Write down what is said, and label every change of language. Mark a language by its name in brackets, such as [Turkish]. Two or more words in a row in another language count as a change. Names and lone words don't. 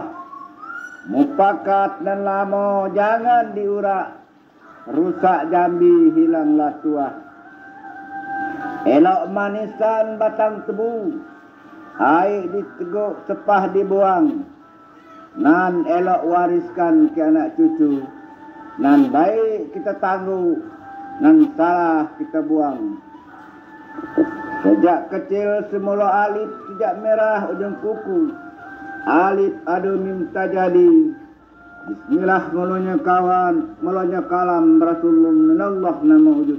[Jambi Malay] Mupakat dan lamo jangan diurak, rusak Jambi hilanglah tua. Elok manisan batang tebu, air diteguk sepah dibuang. Nan elok wariskan ke anak cucu, nan baik kita tangguh, nan salah kita buang. Sejak kecil semula alif sejak merah ujung kuku, alif adu minta jadi, Bismillah mulanya kawan, mulanya kalam Rasulullah minallah nama wujud.